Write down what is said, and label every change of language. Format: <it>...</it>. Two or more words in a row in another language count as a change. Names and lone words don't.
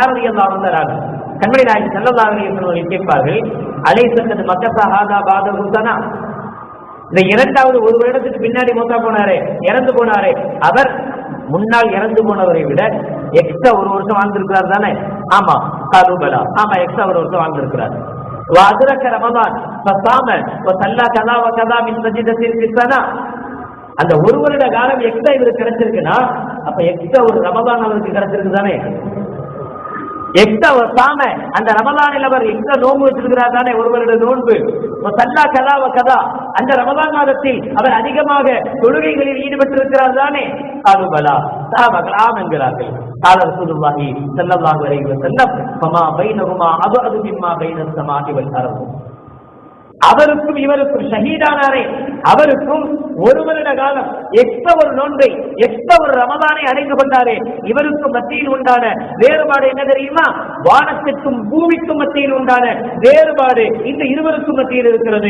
<ta>கண்மணி நாயகம்</ta> <ar>صلى الله عليه وسلم</ar> <ta>கேட்பார்கள்,</ta> <ar>أليس قد مكث هذا بعده سنة,</ar> <ta>இந்த 2வது 1 வருடத்துக்கு பின்னாடி மூத்தா போனாரே, இறந்து போனாரே, அவர் முன்னால் இறந்து போனவரை விட எக்ஸ்ட்ரா 1 வருஷம் வாழ்ந்திருக்கிறார் தானே? ஆமா.</ta> <ar>قالوا بلى,</ar> <ta>ஆமா, எக்ஸ்ட்ரா 1 வருஷம் வாழ்ந்திருக்கிறார்.</ta> <ar>وأدرك رمضان فصام وصلى كذا وكذا من سجدة في السنة.</ar> <ta>அந்த 1 வருட காலம் எக்ஸ்ட்ரா இவருக்கு கிடைச்சிருக்குன்னா அப்ப எக்ஸ்ட்ரா ஒரு ரமதான் அவருக்கு கிடைச்சிருக்கு தானே? எக்ஸ்ட்ரா ஒரு சாம அந்த ரமதானில் அவர் எக்ஸ்ட்ரா நோன்பு வச்சிருக்கிறார் தானே, 1 வருட நோன்பு.</ta> <ar>صلى كذا كذا,</ar> <ta>அந்த ரமதான் மாதத்தில் அவர் அதிகமாக தொழுகைகளில் ஈடுபட்டிருக்கிறார் தானே?</ta> <ar>قالوا بلى,</ar> <ta>சஹாபாக்கள் ஆம் என்கிறார்கள்.</ta> <ar>قال رسول الله صلى الله عليه وسلم فما بينهما أبعد مما بين السماء والأرض.</ar> <ta>அவருக்கும் இவருக்கும் ஷஹீதானாரே, அவருக்கும் 1 வருட காலம் எக்ஸ்ட்ரா ஒரு நோன்பை, எக்ஸ்ட்ரா ஒரு ரமதானை அடைந்து கொண்டாரே, இவருக்கும் மத்தியில் உண்டான வேறுபாடு என்ன தெரியுமா? வானத்திற்கும் பூமிக்கும் மத்தியில் உண்டான வேறுபாடு இந்த இருவருக்கும் மத்தியில் இருக்கிறது.</ta>